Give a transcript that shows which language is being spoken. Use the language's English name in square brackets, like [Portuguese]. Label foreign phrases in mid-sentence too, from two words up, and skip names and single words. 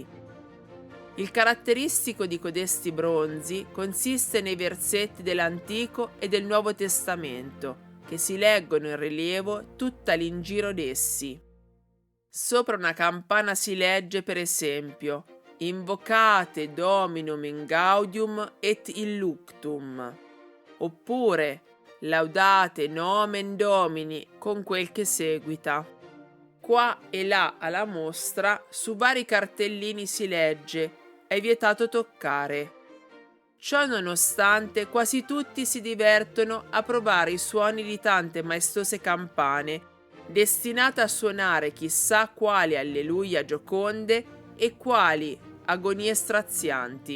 [Italian] Il caratteristico di codesti bronzi consiste nei versetti dell'Antico e del Nuovo Testamento, che si leggono in rilievo tutta l'ingiro d'essi. Sopra una campana si legge, per esempio, [Latin] Invocate Dominum in gaudium et illuctum, [Italian] oppure [Latin] Laudate nomen Domini, [Italian] con quel che seguita. Qua e là alla mostra su vari cartellini si legge È vietato toccare. Ciò nonostante quasi tutti si divertono a provare i suoni di tante maestose campane destinate a suonare chissà quali alleluia gioconde e quali agonie strazianti.